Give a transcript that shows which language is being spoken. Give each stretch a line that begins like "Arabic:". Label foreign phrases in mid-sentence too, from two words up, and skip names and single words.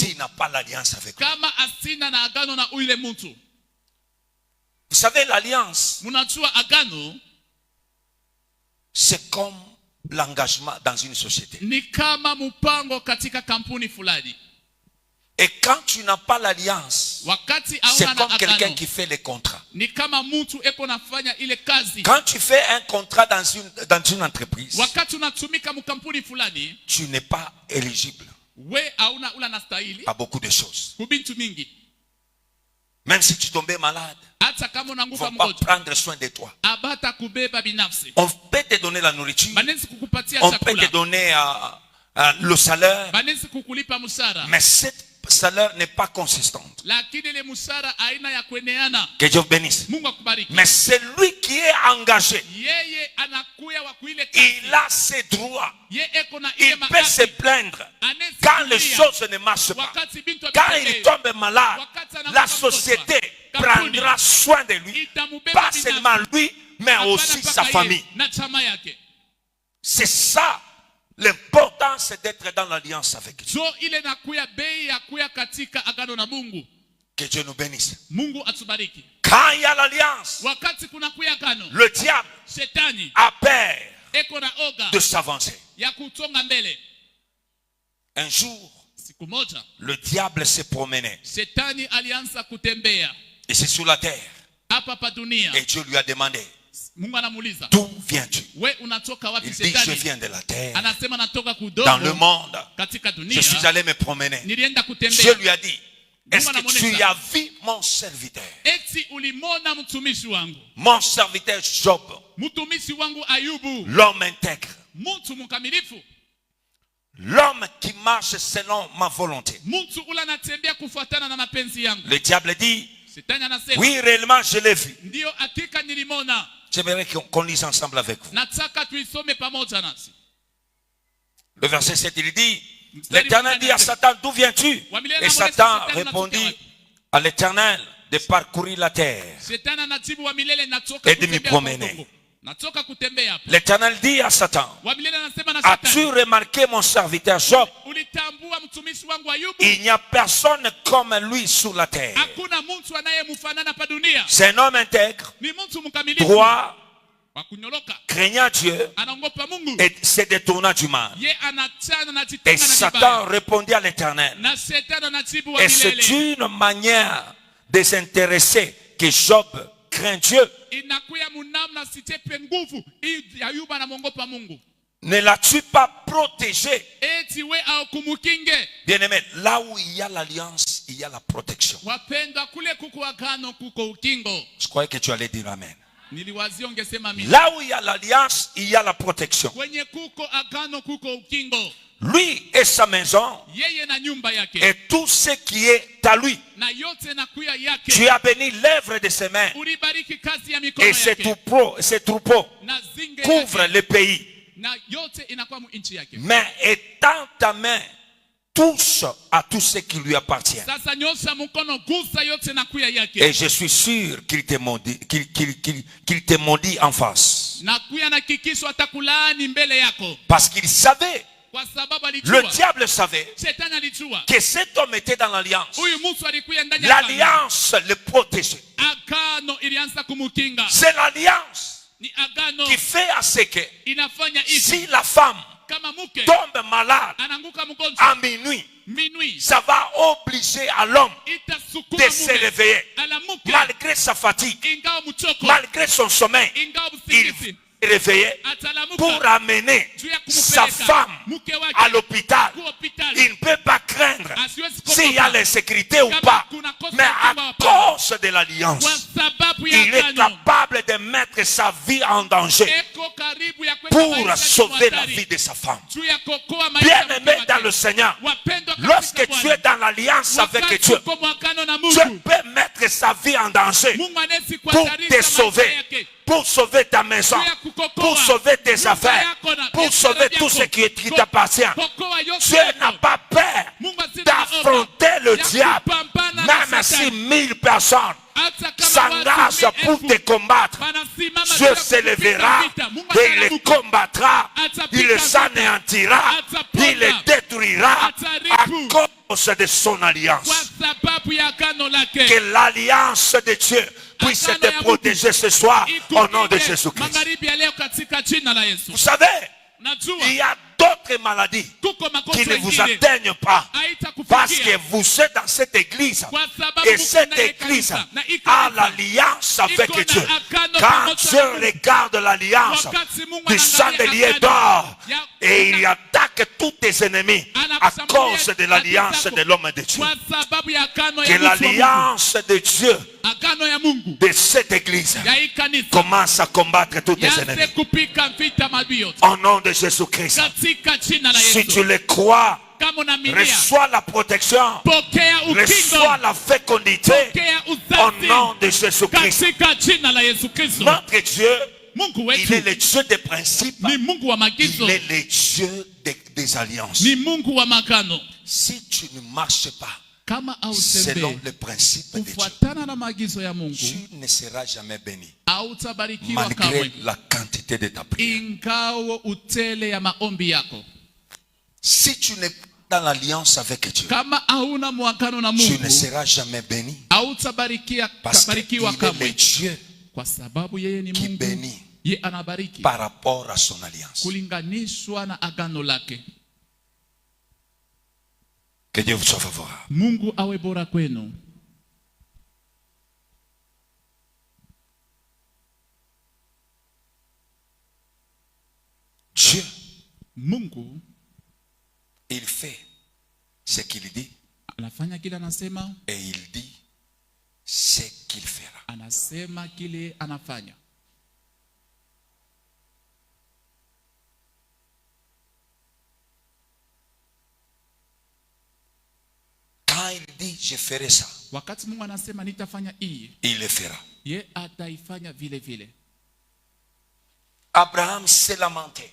French: s'il n'a pas l'alliance avec lui.
Swahili: kama asina na agano na ule mtu.
French: Vous savez, l'alliance,
Swahili: Mnajua agano
French: c'est comme l'engagement dans une société.
Swahili: ni kama mpango katika kampuni fulani.
French: Et quand tu n'as pas l'alliance,
Swahili: Wakati
French: c'est
Swahili: hauna na
French: comme quelqu'un
Swahili: agano
French: qui fait les contrats.
Swahili: ni kama mtu eko nafanya ile kazi.
French: Quand tu fais un contrat dans une entreprise,
Swahili: Wakati unatumika mkampuni fulani,
French: tu n'es pas éligible
Swahili: we hauna ula nastahili
French: à beaucoup de choses.
Swahili: kubintu mingi.
French: Même si tu tombais malade,
Swahili: Hata kama
French: ils ne
Swahili: unanguka
French: vont pas
Swahili: mgonjwa,
French: prendre soin de toi.
Swahili: abata kubeba binafsi.
French: On peut te donner la nourriture,
Swahili: Banensi kukupatia
French: on peut te
Swahili: chakula,
French: donner le salaire,
Swahili: banensi kukulipa mshahara,
French: mais cette salaire n'est pas consistante.
Swahili: lakini ile mshahara aina ya kueneana.
French: Que Dieu bénisse.
Swahili: Mungu akubariki.
French: Mais c'est lui qui est engagé.
Swahili: Yeye anakuya wa kuile kazi.
French: Il a ses droits.
Swahili: Ye eko na ile
French: Il peut se
Swahili: mahaki.
French: plaindre
Swahili: Anesi
French: quand les
Swahili: kulia.
French: choses ne marchent pas.
Swahili: Wakati bintu
French: Quand
Swahili: amepokea.
French: il tombe malade,
Swahili: Wakati anakuwa
French: la
Swahili: mgonjwa.
French: société
Swahili: Kampuni
French: prendra soin de lui.
Swahili: itamubeba
French: Pas
Swahili: binafsi.
French: seulement lui, mais
Swahili: Hapana
French: aussi
Swahili: mpaka
French: sa
Swahili: yeye
French: famille.
Swahili: na chama yake.
French: C'est ça. L'important, c'est d'être dans l'alliance avec Dieu.
Swahili: So ile nakuya bei ya kuya katika agano na Mungu.
French: Que Dieu nous bénisse.
Swahili: Mungu atubariki.
French: Quand il y a l'alliance,
Swahili: Wakati kuna kuya agano,
French: le diable
Swahili: Shetani
French: a peur
Swahili: eko na oga
French: de s'avancer.
Swahili: ya kutonga mbele.
French: Un jour,
Swahili: Siku moja
French: le diable s'est promené
Swahili: Shetani alianza kutembea
French: ici sur la terre.
Swahili: hapa pa dunia.
French: Et Dieu lui a demandé,
Swahili: Mungu anamuuliza,
French: d'où viens-tu?
Swahili: we unatoka wapi?
French: Il dit, je
Swahili: Shetani
French: viens de la terre.
Swahili: anasema natoka
French: Dans le
Swahili: kudogo
French: monde,
Swahili: katika
French: je suis
Swahili: dunia,
French: allé me promener.
Swahili: nilienda
French: Dieu
Swahili: kutembea.
French: lui a dit, est-ce que tu as vu mon serviteur?
Swahili: Eti ulimona mtumishi wangu,
French: Mon serviteur Job,
Swahili: mtumishi wangu Ayubu,
French: l'homme intègre,
Swahili: mtu mkamilifu,
French: l'homme qui marche selon ma volonté.
Swahili: mtu ula anatembea kufuatana na mapenzi yangu.
French: Le diable dit,
Swahili: Shetani anasema,
French: oui, réellement, je l'ai vu.
Swahili: ndio hakika nilimona.
French: J'aimerais qu'on lise ensemble avec vous.
Swahili: Nataka tuisome pamoja nasi.
French: Le verset 7, il dit, l'Éternel dit à Satan, d'où viens-tu? Et Satan répondit à l'Éternel de parcourir la terre.
Swahili: Shetani anajibu wa milele, natoka
French: Et de me
Swahili: kutembea
French: promener.
Swahili: kwa udongo. Natoka kutembea hapa.
French: L'Éternel dit à Satan,
Swahili: Wa milele anasema na
French: as-tu
Swahili: Shetani,
French: remarqué mon serviteur Job?
Swahili: ulitambua mtumishi wangu Ayubu?
French: Il n'y a personne comme lui sur la terre.
Swahili: Hakuna mtu anayemfanana pa dunia.
French: C'est un homme intègre,
Swahili: Ni mtu mkamilifu,
French: droit,
Swahili: wa kunyoloka,
French: craignant Dieu
Swahili: anaogopa Mungu.
French: et se détournant du mal.
Swahili: Ye anachana na
French: Et
Swahili: jitenga na
French: Satan
Swahili: vibaya.
French: répondit à l'Éternel,
Swahili: Na Shetani anajibu wa
French: et c'est
Swahili: milele,
French: une manière désintéressée que Job craint Dieu.
Swahili: inakuya munamna sitepe nguvu ili Ayubu anamwogopa Mungu.
French: Ne l'as-tu pas protégé?
Swahili: Eti we akumukinge.
French: Bien-aimé, là où il y a l'alliance, il y a la protection.
Swahili: Wapendwa, kule kuko agano kuko ukingo.
French: Je croyais que tu allais dire Amen.
Swahili: Niliwazia ungesema mimi.
French: Là où il y a l'alliance, il y a la protection.
Swahili: Kwenye kuko agano kuko ukingo.
French: Lui et sa maison
Swahili: Yeye na nyumba yake.
French: et tout ce qui est à lui.
Swahili: Na yote na kuya yake.
French: Tu as béni l'œuvre de ses mains.
Swahili: Ulibariki kazi ya mikono
French: Et
Swahili: yake.
French: ses troupeaux
Swahili: Na zinge
French: couvrent
Swahili: yake.
French: le pays.
Swahili: Na yote inakuwa mu nchi yake.
French: Mais étends ta main, touche à tout ce qui lui appartient.
Swahili: Sasa nyosha mkono gusa yote na kuya yake.
French: Et je suis sûr qu'il te maudit en face.
Swahili: Na kuya na kikisho atakulaani mbele yako.
French: Parce qu'il savait,
Swahili: Kwa sababu
French: le
Swahili: alijua.
French: diable savait
Swahili: Shetani alijua.
French: que cet homme était dans l'alliance.
Swahili: Huyu mtu alikuwa ndani ya agano.
French: L'alliance le protégeait.
Swahili: Agano ilianza kumukinga.
French: C'est l'alliance
Swahili: Ni agano
French: qui fait à ce que
Swahili: inafanya hivi.
French: si la femme
Swahili: Kama mke
French: tombe malade
Swahili: ananguka mgonjwa
French: à minuit,
Swahili: minuit,
French: ça va obliger à l'homme
Swahili: itasukuma
French: de se réveiller.
Swahili: Alamuke
French: Malgré sa fatigue,
Swahili: ingawa mchoko,
French: malgré son sommeil,
Swahili: ingawa
French: il
Swahili: usingizi,
French: se réveillait
Swahili: atalamuka
French: pour amener
Swahili: juu ya
French: sa
Swahili: kumupeleka
French: femme
Swahili: mke wake
French: à l'hôpital.
Swahili: kwa hospitali.
French: Il ne peut pas craindre
Swahili: Asiwezi
French: s'il y a
Swahili: kuogopa
French: l'insécurité ou
Swahili: kama
French: pas.
Swahili: kuna kosa
French: Mais à
Swahili: kama hapana.
French: cause de l'alliance,
Swahili: Kwa sababu ya
French: il est
Swahili: agano
French: capable de mettre sa vie en danger
Swahili: eko karibu ya kwenda
French: pour
Swahili: maisha
French: sauver la
Swahili: hatari.
French: vie de sa femme.
Swahili: Juu ya kuokoa maisha ya mke
French: Bien-aimé dans
Swahili: wake.
French: le Seigneur,
Swahili: Wapendwa
French: lorsque
Swahili: katika
French: tu
Swahili: Bwana,
French: es dans l'alliance avec
Swahili: wakati
French: Dieu,
Swahili: uko mwagano na
French: Dieu
Swahili: Mungu,
French: peut mettre sa vie en danger
Swahili: Mungu anaweza
French: pour
Swahili: kuhatarisha
French: te
Swahili: maisha
French: sauver,
Swahili: yake.
French: pour sauver ta maison,
Swahili: Juu ya kukokoa
French: pour sauver tes
Swahili: nyumba
French: affaires,
Swahili: yako na
French: pour
Swahili: biashara
French: sauver tout
Swahili: yako.
French: ce qui t'appartient.
Swahili: Kokoa yote
French: Dieu
Swahili: yako.
French: n'a pas peur
Swahili: Mungu asina
French: d'affronter le
Swahili: ya
French: diable.
Swahili: kupambana na
French: Même si
Swahili: Shetani.
French: 1000 personnes
Swahili: Hata kama
French: s'engagent
Swahili: watu
French: pour te
Swahili: 1000,000
French: combattre,
Swahili: wanasimama
French: Dieu
Swahili: bila
French: se
Swahili: kupiga
French: lèvera
Swahili: vita. Mungu
French: et il les
Swahili: atalamuka.
French: combattra,
Swahili: Atapika
French: il les
Swahili: vita.
French: anéantira,
Swahili: Ataponda.
French: il les détruira à
Swahili: Ataribu.
French: cause de son alliance.
Swahili: Kwa sababu ya agano lake.
French: Que l'alliance de Dieu puisse
Swahili: Agano
French: te
Swahili: ya Mungu.
French: protéger ce soir au nom de
Swahili: Ikupige
French: Jésus-Christ.
Swahili: magharibi ya leo katika jina la Yesu.
French: Vous savez,
Swahili: Najua
French: il y a d'autres maladies
Swahili: kuko
French: qui
Swahili: magonjwa
French: ne vous
Swahili: mengine
French: atteignent pas parce que
Swahili: haitakufikia
French: vous êtes dans cette église.
Swahili: kwa sababu
French: Et
Swahili: mko
French: cette
Swahili: ndani ya
French: église
Swahili: kanisa. Na hii
French: a
Swahili: kanisa,
French: l'alliance avec
Swahili: iko na
French: Dieu.
Swahili: agano
French: Quand
Swahili: pamoja
French: Dieu
Swahili: na Mungu.
French: regarde l'alliance
Swahili: Wakati Mungu
French: du
Swahili: anaangalia
French: chandelier
Swahili: agano
French: d'or
Swahili: ya-
French: et il attaque tous tes ennemis à
Swahili: Anakushambulia
French: cause de
Swahili: adui
French: l'alliance
Swahili: zako
French: de l'homme et de Dieu.
Swahili: kwa sababu ya agano
French: Que
Swahili: ya Mungu wa Mungu.
French: l'alliance de Dieu
Swahili: Agano ya Mungu
French: de cette église
Swahili: ya hii kanisa
French: commence à combattre tous tes
Swahili: yaanze
French: ennemis.
Swahili: kupika vita maadui yote
French: Au nom de Jésus-Christ.
Swahili: katika jina la
French: Si
Swahili: Yesu.
French: tu le crois,
Swahili: Kama unaaminia,
French: reçois la protection,
Swahili: pokea
French: reçois
Swahili: ukingo,
French: la fécondité
Swahili: pokea
French: au
Swahili: uzazi
French: nom de Jésus-Christ.
Swahili: katika jina la Yesu Kristo.
French: Notre Dieu,
Swahili: Mungu
French: il est
Swahili: wetu
French: le Dieu des principes,
Swahili: ni Mungu wa magizo,
French: il est le Dieu des alliances.
Swahili: ni Mungu wa magano.
French: Si tu ne marches pas
Swahili: Kama
French: selon
Swahili: autembee
French: les principes de Dieu,
Swahili: kufuatana na maagizo ya Mungu,
French: tu ne seras jamais béni,
Swahili: hautabarikiwa
French: malgré
Swahili: kamwe,
French: la quantité de ta prière.
Swahili: ingawa utele ya maombi yako.
French: Si tu n'es pas dans l'alliance avec Dieu,
Swahili: Kama hauna mwagano na
French: tu
Swahili: Mungu,
French: ne seras jamais béni,
Swahili: hautabarikiwa
French: parce qu'il
Swahili: barikiwa
French: est le
Swahili: kamwe,
French: Dieu
Swahili: kwa sababu yeye ni
French: qui
Swahili: Mungu,
French: bénit
Swahili: ye anabariki
French: par rapport à son alliance.
Swahili: kulinganishwa na agano lake.
French: Que Dieu vous soit favorable.
Swahili: Mungu awe bora kwenu.
French: Dieu,
Swahili: Mungu
French: il fait ce qu'il dit
Swahili: anafanya kile anasema,
French: et il dit ce qu'il fera.
Swahili: anasema kile anafanya.
French: Quand il dit je ferai ça,
Swahili: Wakati Mungu anasema nitafanya hii,
French: il le fera.
Swahili: ye ataifanya vile vile.
French: Abraham s'est lamenté,